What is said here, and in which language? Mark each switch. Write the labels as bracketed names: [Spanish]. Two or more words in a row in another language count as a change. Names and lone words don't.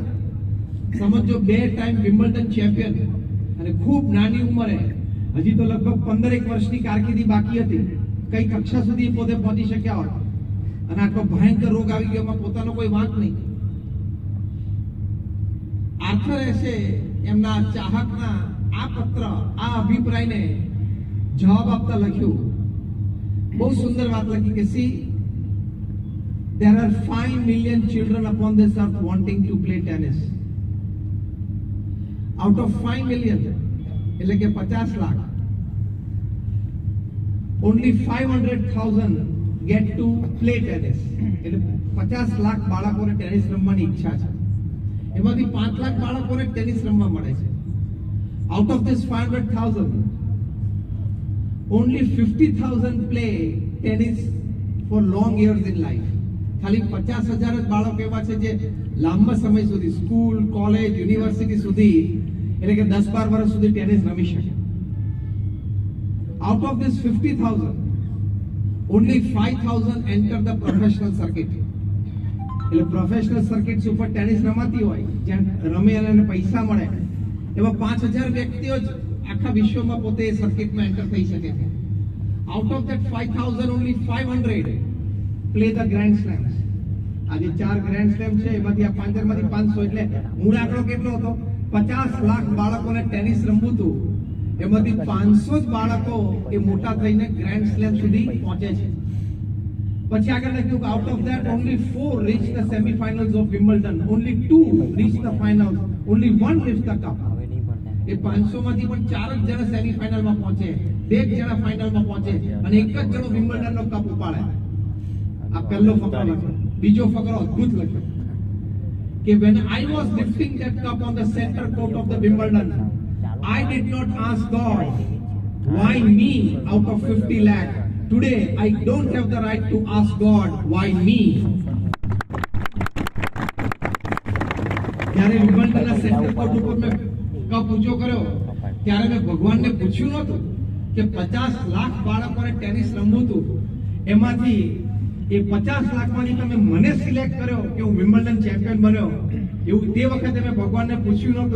[Gujarati] સમજો 2 ટાઈમ વિમ્બલ્ડન ચેમ્પિયન અને ખૂબ નાની ઉંમરે, હજી તો લગભગ 15 વર્ષની કારકિર્દી બાકી હતી, કઈ કક્ષા સુધી પોતે પહોંચી શક્યા હોત. અને આટલો ભયંકર રોગ આવી ગયો, એમાં પોતાનો કોઈ વાંક નહીં. આર્થર એશે એમના ચાહકના આ પત્ર, આ અભિપ્રાયને જવાબ આપતા લખ્યું, બહુ સુંદર વાત લખી કે સી [English] there are 5 million children upon this earth wanting to play tennis. Out of 5 million, [Gujarati] એટલે કે 50 લાખ, [English] only 500,000 get to play tennis. [Gujarati] એટલે 50 લાખ બાળકોને ટેનિસ રમવાની ઈચ્છા છે, એમાંથી 5 લાખ બાળકોને ટેનિસ રમવા મળે છે. [English] Out of this 500,000, only 50,000 play tennis for long years in life. [Gujarati] ખાલી 50,000 જ બાળકો એવા છે જે લાંબા સમય સુધી સ્કૂલ, કોલેજ, યુનિવર્સિટી સુધી, એટલે કે 10-12 વર્ષ સુધી ટેનિસ રમી શકે. [English] Out of this 50,000, only 5,000 enter the professional circuit. [Gujarati] એટલે [English] professional circuits [Gujarati] ઉપર ટેનિસ રમાતી હોય, જ્યાં રમે અને પૈસા મળે, એવા 5,000 વ્યક્તિઓ જ આખા વિશ્વમાં પોતે એ સર્કિટમાં એન્ટર થઈ શકે છે. [English] Out of that 5,000, only 500 play the grand slams. [Gujarati] આજે 4 [English] grand slam [Gujarati] છે, એમાંથી આ 5,000 માંથી 500, એટલે મૂળ આંકડો કેટલો હતો? 50 લાખ બાળકોને ટેનિસ રમવું હતું, એમાંથી 500 જ બાળકો એ મોટા થઈને [English] grand slam [Gujarati] સુધી પહોંચે છે. પછી આગળ લખ્યું કે [English] out of that only 4 reach the semi-finals of Wimbledon, only 2 reach the finals, only 1 lifts the cup. [Gujarati] એ 500 માંથી પણ 4 જ જણા સેમીફાઇનલમાં પહોંચે, 2 જણા ફાઇનલમાં પહોંચે, અને એક જ જણો વિમ્બલ્ડનનો કપ ઉપાડે. આ પહેલો ફકરો લખ્યો. બીજો ફકરો અદ્ભુત લખ્યો કે [English] when I was lifting that cup on the center court of the Wimbledon, I did not ask God why me out of 50 lakh. Today I don't have the right to ask God why me. [Gujarati] જ્યારે વિમ્બલ્ડનના [English] center court [Gujarati] ઉપર મેં કપ ઊંચો કર્યો, ત્યારે મેં ભગવાનને પૂછ્યું નહોતું કે 50 લાખ બાળકોને ટેનિસ રમવું હતું, એમાંથી એ 50 લાખમાંથી તમે મને સિલેક્ટ કર્યો કે હું વિમ્બલ્ડન ચેમ્પિયન બન્યો, એવું તે વખતે મેં ભગવાનને પૂછ્યું નહોતું.